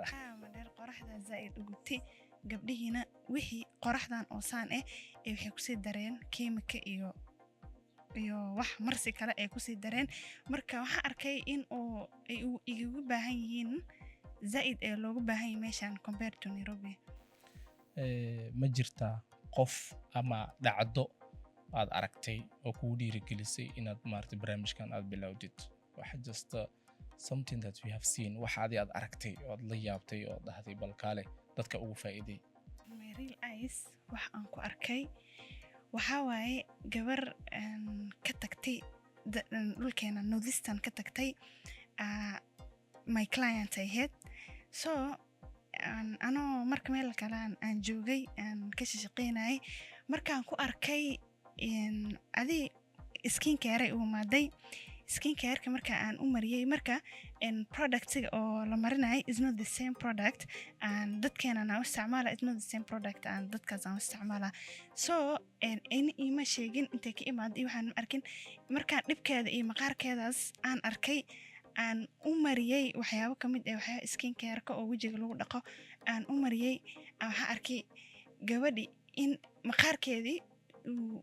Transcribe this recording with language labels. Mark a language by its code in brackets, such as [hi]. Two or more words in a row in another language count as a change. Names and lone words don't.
[so] mandheera qoraxda zaa'id u gubtay gabdhihiina wixii qoraxdan oo saan waxay kusii dareen kiimika iyo wax marsi kale ay kusii dareen marka waxaan arkay in ay igu baahan yihiin zaa'id ee loogu baahan yahay meeshaan [en] compared to Nairobi [so] ma jirtaa qof ama dhacdo aad aragtay oo kugu dhiirigelisay inaad maaragtay barnaamijkan aad bilowdid waxa [en] just something that we have seen [so] waxa aad aragtay oo aad la yaabtay oo dhahday bal kaale dadka ugu faa'iiday [en] my real eyes [so] wax aan ku arkay waxaa waaye gabar ka tagtay dhulkeena northeastern ka tagtay [en] my client [so] ahayd so anoo marka meel kale aan joogay aan ka shaqaynayay markaan ku arkay adii [en] skin care [so] u imaaday [en] skin care- [so] ka marka aan u mariyay marka productiga oo la marinay [en] is not the same product [so] aan dadkeena aan u isticmaala [en] is not the same product [so] aan dadkaas aan u isticmaala so in ima sheegin intay ka imaaday waxaan arkin markaan dhibkeeda iyo maqaarkeedaas aan arkay aan u mariyay waxyaabo ka mid ah waxyaabo [en] skin care- [so] ka oo wajiga lagu dhaqo aan u mariyay waxaan arkay gabadhi in maqaarkeedii uu